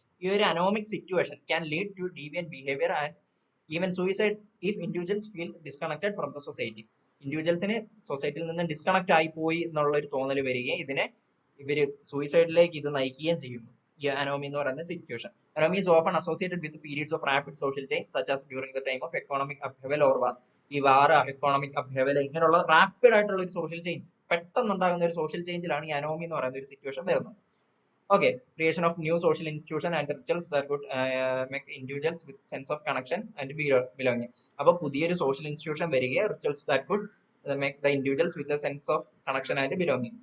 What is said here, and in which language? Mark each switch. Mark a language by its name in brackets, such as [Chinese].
[Malayalam] ഈ ഒരു [English] Anomic situation can lead to deviant behaviour and even suicide if individuals feel disconnected from the society. [Malayalam] ഇൻഡിവിജ്വൽസിന് സൊസൈറ്റിയിൽ നിന്ന് disconnect ആയി പോയി എന്നുള്ള ഒരു തോന്നൽ വരികയും ഇവര് സൂയിസൈഡിലേക്ക് ഇത് നയിക്കുകയും ചെയ്യുന്നു, ഈ അനോമി എന്ന് പറയുന്ന situation. [English] Anomie is often associated with periods of rapid social change, such as during the time of economic upheaval or war. [Malayalam] ഈ വാർ, എക്കോണമിക് അപ്ഹെവൽ, ഇങ്ങനെയുള്ള റാപ്പിഡ് ആയിട്ടുള്ള ഒരു സോഷ്യൽ ചേഞ്ച്, പെട്ടെന്ന് ഉണ്ടാകുന്ന ഒരു സോഷ്യൽ ചേഞ്ചിലാണ് ഈ അനോമി എന്ന് പറയുന്ന ഒരു സിറ്റുവേഷൻ വരുന്നത്. Okay. [English] Creation of new social institution and rituals that could make individuals with sense of connection and belonging. [Malayalam] അപ്പൊ പുതിയൊരു സോഷ്യൽ ഇൻസ്റ്റിറ്റ്യൂഷൻ വരികയും [English] Rituals that could make the individuals with a sense of connection and belonging.